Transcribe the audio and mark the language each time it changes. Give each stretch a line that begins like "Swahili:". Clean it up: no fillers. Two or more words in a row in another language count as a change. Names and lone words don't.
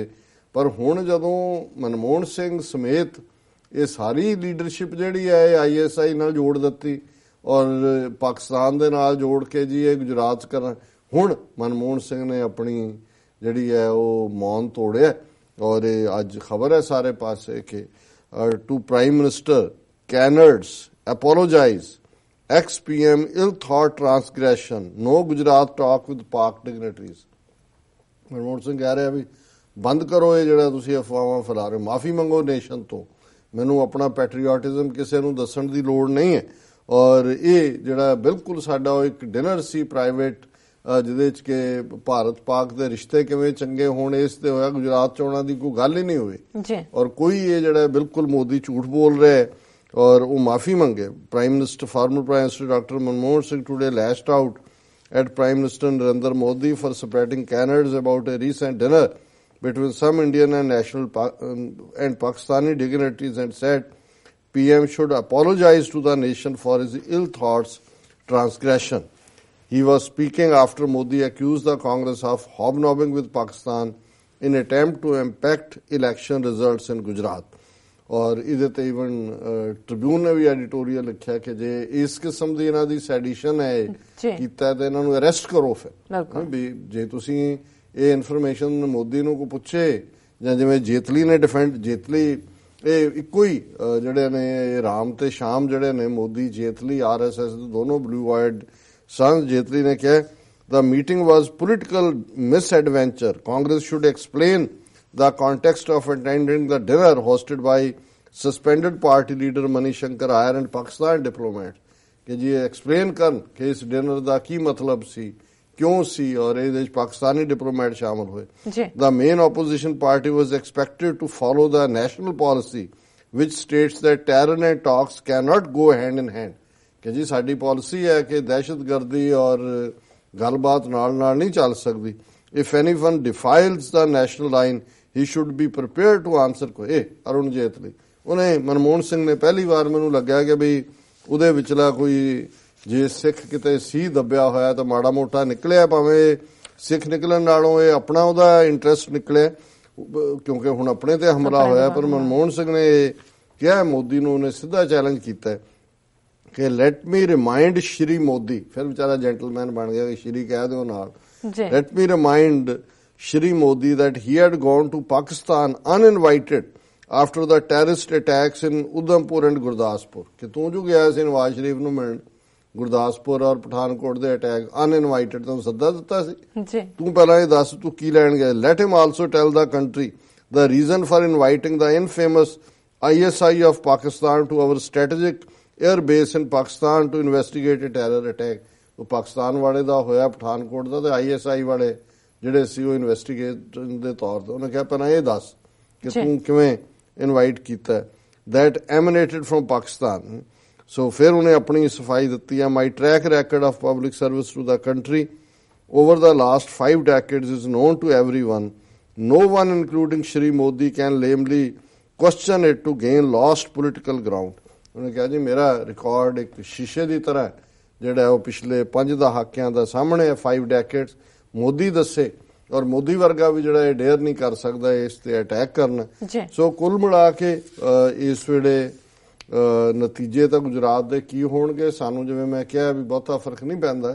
Punjabi: ਪਰ ਹੁਣ ਜਦੋਂ ਮਨਮੋਹਨ ਸਿੰਘ ਸਮੇਤ ਇਹ ਸਾਰੀ ਲੀਡਰਸ਼ਿਪ ਜਿਹੜੀ ਹੈ ਇਹ ISI ਨਾਲ ਜੋੜ ਦਿੱਤੀ ਔਰ ਪਾਕਿਸਤਾਨ ਦੇ ਨਾਲ ਜੋੜ ਕੇ ਜੀ ਇਹ ਗੁਜਰਾਤ 'ਚ ਕਰਨ, ਹੁਣ ਮਨਮੋਹਨ ਸਿੰਘ ਨੇ ਆਪਣੀ ਜਿਹੜੀ ਹੈ ਉਹ ਮੌਨ ਤੋੜਿਆ। ਔਰ ਇਹ ਅੱਜ ਖਬਰ ਹੈ ਸਾਰੇ ਪਾਸੇ ਕਿ
English: to Prime Minister canards apologize, ex-PM ill-thought transgression, no Gujarat talk with Pak dignitaries।
Punjabi: ਮਨਮੋਹਨ ਸਿੰਘ ਕਹਿ ਰਿਹਾ ਵੀ ਬੰਦ ਕਰੋ ਇਹ ਜਿਹੜਾ ਤੁਸੀਂ ਅਫਵਾਹਾਂ ਫੈਲਾ ਰਹੇ, ਮਾਫੀ ਮੰਗੋ ਨੇਸ਼ਨ ਤੋਂ, ਮੈਨੂੰ ਆਪਣਾ ਪੈਟਰੀਓਟਿਜ਼ਮ ਕਿਸੇ ਨੂੰ ਦੱਸਣ ਦੀ ਲੋੜ ਨਹੀਂ ਹੈ। ਔਰ ਇਹ ਜਿਹੜਾ ਬਿਲਕੁਲ ਸਾਡਾ ਉਹ ਇੱਕ ਡਿਨਰ ਸੀ ਪ੍ਰਾਈਵੇਟ, ਜਿਹਦੇ 'ਚ ਕਿ ਭਾਰਤ ਪਾਕ ਦੇ ਰਿਸ਼ਤੇ ਕਿਵੇਂ ਚੰਗੇ ਹੋਣ ਇਸ ਤੇ ਹੋਇਆ, ਗੁਜਰਾਤ ਚੋਣਾਂ ਦੀ ਕੋਈ ਗੱਲ ਹੀ ਨਹੀਂ ਹੋਈ। ਔਰ ਕੋਈ ਇਹ ਜਿਹੜਾ ਬਿਲਕੁਲ ਮੋਦੀ ਝੂਠ ਬੋਲ ਰਿਹਾ ਹੈ ਔਰ ਉਹ ਮਾਫੀ ਮੰਗੇ।
English: Prime Minister former Prime Minister Doctor Manmohan Singh today lashed out at Prime Minister Narendra Modi for spreading canards about a recent dinner between some Indian and and Pakistani dignitaries and said PM should apologize to the nation for his ill thoughts transgression. He was speaking after Modi accused the Congress of hobnobbing with Pakistan in attempt to impact election results in Gujarat.
Punjabi: ਔਰ ਇਹਦੇ ਤੇ ਇਵਨ ਟ੍ਰਿਬਿਊਨ ਨੇ ਵੀ ਐਡੀਟੋਰੀਅਲ ਲਿਖਿਆ ਕਿ ਜੇ ਇਸ ਕਿਸਮ ਦੀ ਇਹਨਾਂ ਦੀ ਸੈਡੀਸ਼ਨ ਹੈ ਕੀਤਾ ਤੇ ਇਹਨਾਂ ਨੂੰ ਅਰੈਸਟ ਕਰੋ। ਫਿਰ ਵੀ ਜੇ ਤੁਸੀਂ ਇਹ ਇਨਫੋਰਮੇਸ਼ਨ ਮੋਦੀ ਨੂੰ ਕੋਈ ਪੁੱਛੇ, ਜਾਂ ਜਿਵੇਂ ਜੇਤਲੀ ਨੇ ਜੇਤਲੀ ਇਹ ਇੱਕੋ ਹੀ ਜਿਹੜੇ ਨੇ ਰਾਮ ਤੇ ਸ਼ਾਮ ਜਿਹੜੇ ਨੇ, ਮੋਦੀ ਜੇਤਲੀ RSS ਦੇ ਦੋਨੋਂ
English: blue eyed sons.
Punjabi: ਜੇਤਲੀ ਨੇ ਕਿਹਾ
English: the meeting was political misadventure. Congress should explain the context of attending the dinner hosted by suspended party leader Mani Shankar Aiyar and Pakistan diplomat
Punjabi: ਕਿ ਜੀ ਐਕਸਪਲੇਨ ਕਰਨ ਕਿ ਇਸ ਡਿਨਰ ਦਾ ਕੀ ਮਤਲਬ ਸੀ, ਕਿਉਂ ਸੀ, ਔਰ ਇਹਦੇ ਵਿੱਚ ਪਾਕਿਸਤਾਨੀ ਡਿਪਲੋਮੈਟ ਸ਼ਾਮਲ ਹੋਏ।
English: The main opposition party was expected to follow the national policy which states that terror and talks cannot go hand in hand
Punjabi: ਕਿ ਜੀ ਸਾਡੀ ਪਾਲਿਸੀ ਹੈ ਕਿ ਦਹਿਸ਼ਤਗਰਦੀ ਔਰ ਗੱਲਬਾਤ ਨਾਲ ਨਹੀਂ ਚੱਲ ਸਕਦੀ।
English: If anyone defiles the national line he should be prepared to answer
Punjabi: ਕੋਈ ਅਰੁਣ ਜੇਤਲੀ ਉਹਨੇ ਮਨਮੋਹਨ ਸਿੰਘ ਨੇ ਪਹਿਲੀ ਵਾਰ ਮੈਨੂੰ ਲੱਗਿਆ ਕਿ ਬਈ ਉਹਦੇ ਵਿਚਲਾ ਕੋਈ ਜੇ ਸਿੱਖ ਕਿਤੇ ਸੀ ਦੱਬਿਆ ਹੋਇਆ ਤਾਂ ਮਾੜਾ ਮੋਟਾ ਨਿਕਲਿਆ, ਭਾਵੇਂ ਸਿੱਖ ਨਿਕਲਣ ਨਾਲੋਂ ਇਹ ਆਪਣਾ ਉਹਦਾ ਇੰਟਰਸਟ ਨਿਕਲਿਆ ਕਿਉਂਕਿ ਹੁਣ ਆਪਣੇ ਤੇ ਹਮਲਾ ਹੋਇਆ। ਪਰ ਮਨਮੋਹਨ ਸਿੰਘ ਨੇ ਕਿਹਾ ਮੋਦੀ ਨੂੰ, ਉਹਨੇ ਸਿੱਧਾ ਚੈਲੰਜ ਕੀਤਾ ਕਿ
English: let me remind
Punjabi: ਸ਼੍ਰੀ ਮੋਦੀ, ਫਿਰ ਵਿਚਾਰਾ ਜੈਂਟਲਮੈਨ ਬਣ ਗਿਆ ਕਿ ਸ਼੍ਰੀ ਕਹਿ ਦਿਓ ਨਾਲ,
English: let me remind
Punjabi: ਸ਼੍ਰੀ ਮੋਦੀ
English: that he had gone to Pakistan uninvited after the terrorist attacks in Udhampur and Gurdaspur
Punjabi: ਕਿ ਤੂੰ ਜੋ ਗਿਆ ਸੀ ਨਵਾਜ਼ ਸ਼ਰੀਫ ਨੂੰ ਮਿਲਣ ਗੁਰਦਾਸਪੁਰ ਔਰ ਪਠਾਨਕੋਟ ਦੇ ਅਟੈਕ ਅਨਇਨਵਾਈਟਡ ਤੋਂ ਸੱਦਾ ਦਿੱਤਾ ਸੀ ਜੀ। ਤੂੰ ਪਹਿਲਾਂ ਇਹ ਦੱਸ ਤੂੰ ਕੀ ਲੈਣ ਗਿਆ।
English: let him also tell the country the reason for inviting the infamous ISI of Pakistan to our strategic air base in Pakistan to investigate a terror attack
Punjabi: ਉਹ ਪਾਕਿਸਤਾਨ ਵਾਲੇ ਦਾ ਹੋਇਆ ਪਠਾਨਕੋਟ ਦਾ ਤੇ ISI ਵਾਲੇ ਜਿਹੜੇ ਸੀ ਉਹ ਇਨਵੈਸਟੀਗੇਸ਼ਨ ਦੇ ਤੌਰ ਤੇ ਉਹਨੇ ਕਿਹਾ ਪਹਿਲਾਂ ਇਹ ਦੱਸ ਕਿ ਤੂੰ ਕਿਵੇਂ ਇਨਵਾਈਟ ਕੀਤਾ
English: that emanated from Pakistan।
Punjabi: ਸੋ ਫਿਰ ਉਹਨੇ ਆਪਣੀ ਸਫਾਈ ਦਿੱਤੀ ਹੈ।
English: my track record of public service to the country over the last 5 decades is known to everyone. No one including Shri Modi can lamely question it to gain lost political ground।
Punjabi: ਉਹਨੇ ਕਿਹਾ ਜੀ ਮੇਰਾ ਰਿਕਾਰਡ ਇੱਕ ਸ਼ੀਸ਼ੇ ਦੀ ਤਰ੍ਹਾਂ ਜਿਹੜਾ ਉਹ ਪਿਛਲੇ 5 ਦਹਾਕਿਆਂ ਦਾ ਸਾਹਮਣੇ ਹੈ 5 decades ਮੋਦੀ ਦੱਸੇ ਔਰ ਮੋਦੀ ਵਰਗਾ ਵੀ ਜਿਹੜਾ ਇਹ ਡੇਅਰ ਨਹੀਂ ਕਰ ਸਕਦਾ ਇਸ ਤੇ ਅਟੈਕ ਕਰਨਾ। ਸੋ ਕੁੱਲ ਮਿਲਾ ਕੇ ਇਸ ਵੇਲੇ ਨਤੀਜੇ ਤਾਂ ਗੁਜਰਾਤ ਦੇ ਕੀ ਹੋਣਗੇ ਸਾਨੂੰ ਜਿਵੇਂ ਮੈਂ ਕਿਹਾ ਵੀ ਬਹੁਤਾ ਫਰਕ ਨਹੀਂ ਪੈਂਦਾ।